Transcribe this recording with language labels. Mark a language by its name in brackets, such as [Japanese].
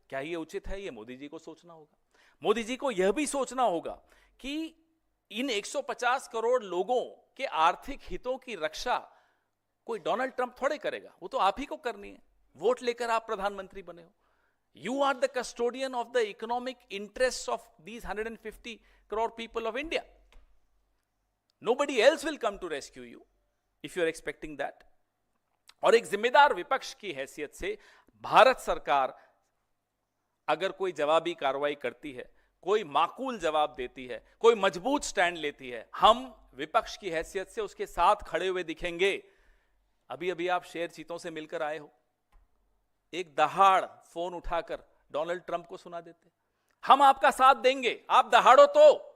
[Hindi] क्या ये उचित है? ये मोदी जी को सोचना होगा। मोदी जी को यह भी सोचना होगा कि इन 150 करोड़ लोगों के आर्थिक हितों की रक्षा कोई डोनाल्ड ट्रंप थोड़े करेगा, वो तो आप ही को करनी है। वोट लेकर आप प्रधानमंत्री बने हो। [English] You are the custodian of the economic interest of these 150 crore people of India. Nobody else will come to rescue you if you are expecting that. [Hindi] और एक जिम्मेदार विपक्ष की हैसियत से भारत सरकार अगर कोई जवाबी कार्रवाई करती है, कोई माकूल जवाब देती है, कोई मजबूत स्टैंड लेती है, हम विपक्ष की हैसियत से उसके साथ खड़े हुए दिखेंगे। अभी अभी आप शेर चीतों से मिलकर आए हो, एक दहाड़ फोन उठाकर डोनाल्ड ट्रंप को सुना देते, हम आपका साथ देंगे, आप दहाड़ो तो।